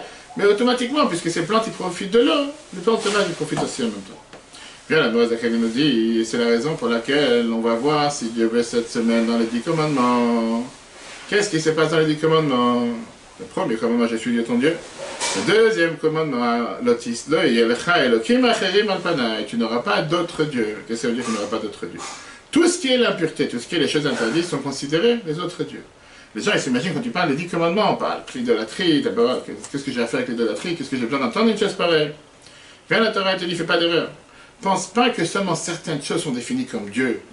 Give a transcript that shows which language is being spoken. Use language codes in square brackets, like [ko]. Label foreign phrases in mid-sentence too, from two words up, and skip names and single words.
[fr] Mais automatiquement, puisque ces plantes, ils profitent de l'eau, les plantes sauvages, ils profitent aussi en même temps. Bien, la Noël Zakari nous dit, c'est la raison pour laquelle on va voir si Dieu veut cette semaine dans les 10 commandements. Qu'est-ce qui se passe dans les 10 commandements? Le premier commandement, je suis Dieu ton Dieu. Le deuxième commandement, Lotis, [he] לא יהיה לך אלוהים אחרים על פני, [fr] tu n'auras pas d'autres dieux. Qu'est-ce que ça veut dire que tu n'auras pas d'autres dieux? Tout ce qui est l'impureté, tout ce qui est les choses interdites sont considérés les autres dieux. Les gens, ils s'imaginent quand tu parles des 10 commandements, on parle de l'idolâtrie, d'abord, qu'est-ce que j'ai à faire avec l'idolâtrie, qu'est-ce que j'ai besoin d'entendre une chose pareille? Viens la Torah te dit, fais pas d'erreur. Pense pas que seulement certaines choses sont définies comme Dieu, idolâtrie.